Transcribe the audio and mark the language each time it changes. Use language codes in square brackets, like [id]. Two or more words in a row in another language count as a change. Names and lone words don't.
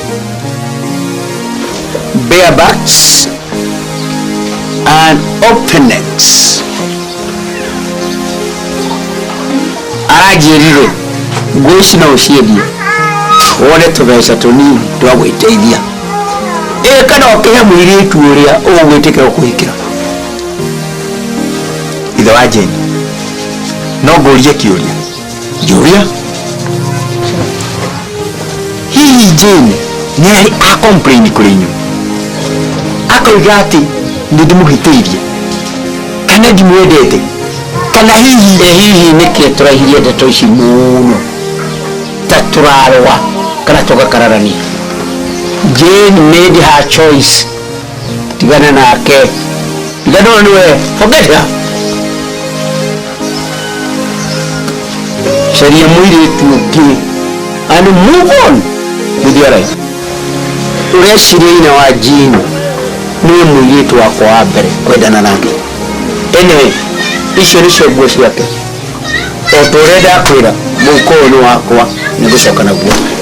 [en] barebacks and open necks [ki] arajirire nguo ici no ũciendie wone tũbeca tũnini twa gwĩteithia kana ũkĩhe mũirĩtu ũrĩa ũgwĩtĩkĩra kũhikĩra ithe wa Jane no ngũrie kĩũria njũria hihi Jane nĩarĩ complain kũrĩ inyuĩ akoiga atĩ nĩ ndĩmũhĩtĩirie kana ndimwendete kana hihi nĩkĩ tũrahirie ndeto ici mũno ta tũrarũa kana tũgakararania. [en] Jane made her choice. [ki] Tigana nake. Tigana niwe. [en] Forget her. [ki] Sharia mũirĩtu ũngĩ [en] and move on with your life. [ki] Ũreciria wa Jane nĩ mũirĩtu wakwa wa mbere kwendana nake. Anyway, icio nĩcio nguo ciake. O tũrenda kwĩra mũhuko ũyũ nĩ wakwa nĩ gũcoka naguo.